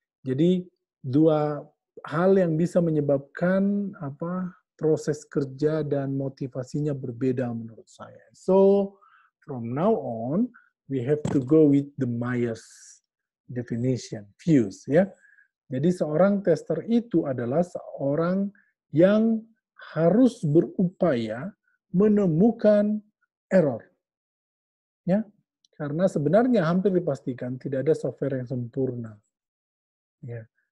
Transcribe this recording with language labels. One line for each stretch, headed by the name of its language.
Indonesian: Jadi dua hal yang bisa menyebabkan proses kerja dan motivasinya berbeda menurut saya.
English: So from now on we have to go with the Myers definition, views, ya.
Indonesian: Jadi seorang tester itu adalah seorang yang harus berupaya menemukan error. Ya. Karena sebenarnya hampir dipastikan tidak ada software yang sempurna. Ya.